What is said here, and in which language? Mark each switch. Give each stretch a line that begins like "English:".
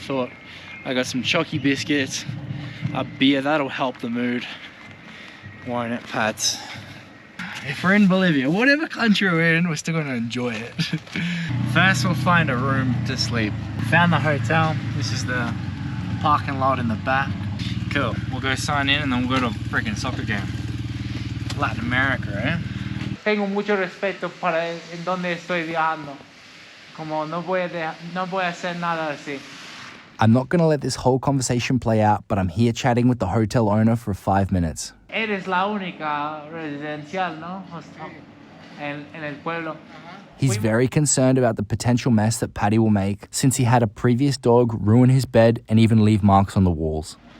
English: Thought I got some chalky biscuits, a beer, that'll help the mood. Won't it, Pats? If we're in Bolivia, whatever country we're in, we're still going to enjoy it. First we'll find a room to sleep. Found the hotel. This is the parking lot in the back. Cool, we'll go sign in and then we'll go to a freaking soccer game. Latin America, eh?
Spanish: Tengo mucho respeto para en donde estoy viajando. Como no voy a hacer nada así.
English: I'm not going to let this whole conversation play out, but I'm here chatting with the hotel owner for 5 minutes.
Spanish: Eres la única residencial, ¿no? En el pueblo.
English: He's very concerned about the potential mess that Paddy will make since he had a previous dog ruin his bed and even leave marks on the walls.